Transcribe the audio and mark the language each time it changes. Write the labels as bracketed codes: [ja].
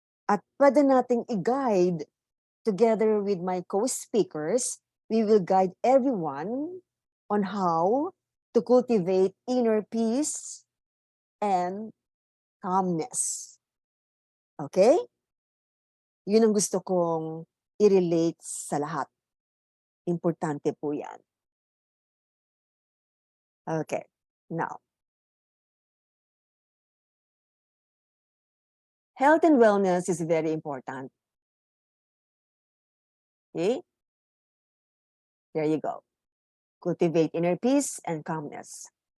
[tl] At pwede nating i-guide [en] together with my co-speakers, we will guide everyone on how to cultivate inner peace and calmness. Okay? [tl] Yun ang gusto kong i-relate sa lahat. Importante po yan. [en] Okay. Now, health and wellness is very important. Okay? There you go. Cultivate inner peace and calmness.